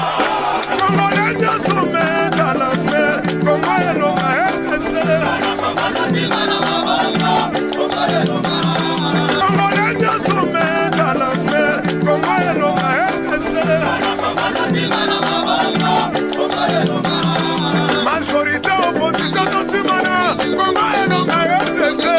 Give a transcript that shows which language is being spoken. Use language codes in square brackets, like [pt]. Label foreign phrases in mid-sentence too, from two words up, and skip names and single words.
[ln] Kongo lenyo some talame, Kongo elonga RDC. Kongo tosima na maboko, Kongo elonga. Kongo lenyo some talame, Kongo elonga RDC. Kongo tosima na maboko, Kongo elonga. [fr] Majorité opposition [ln] tosima na Kongo elonga RDC.